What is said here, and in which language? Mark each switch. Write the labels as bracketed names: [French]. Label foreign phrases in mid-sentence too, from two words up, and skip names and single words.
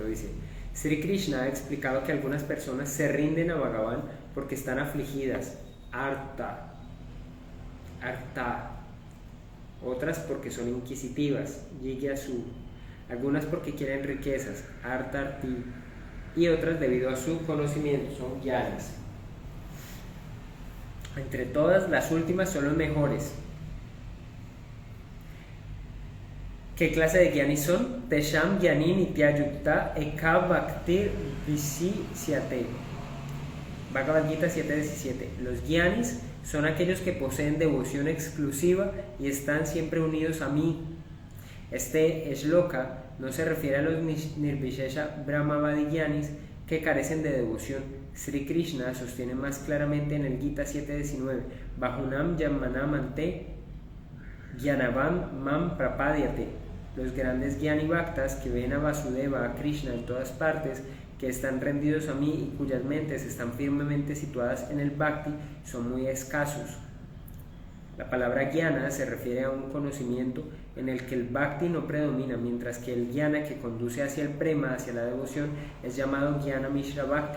[Spanish] Dice, Sri Krishna ha explicado que algunas personas se rinden a Bhagavan porque están afligidas, arta, otras porque son inquisitivas, jigyasu, algunas porque quieren riquezas, artarti, y otras debido a su conocimiento, son jnanas. Entre todas, las últimas son los mejores. ¿Qué clase de jnanis son? [Sanskrit] Tesham jnani nityayukta eka bhaktir visishyate. [Spanish] Bhagavad Gita 7.17. Los jnanis son aquellos que poseen devoción exclusiva y están siempre unidos a mí. Este shloka no se refiere a los [Sanskrit] nirvishesha brahmavadi jnanis [Spanish] que carecen de devoción. Sri Krishna sostiene más claramente en el Gita 7.19. [Sanskrit] Bahunam yamanamante jnanavam mam prapadyate. [Spanish] Los grandes [Sanskrit] Jnani Bhaktas [Spanish] que ven a Vasudeva, a Krishna en todas partes, que están rendidos a mí y cuyas mentes están firmemente situadas en el Bhakti, son muy escasos. La palabra Jnana se refiere a un conocimiento en el que el Bhakti no predomina, mientras que el Jnana que conduce hacia el Prema, hacia la devoción, es llamado [Sanskrit] Jnana Mishra Bhakti.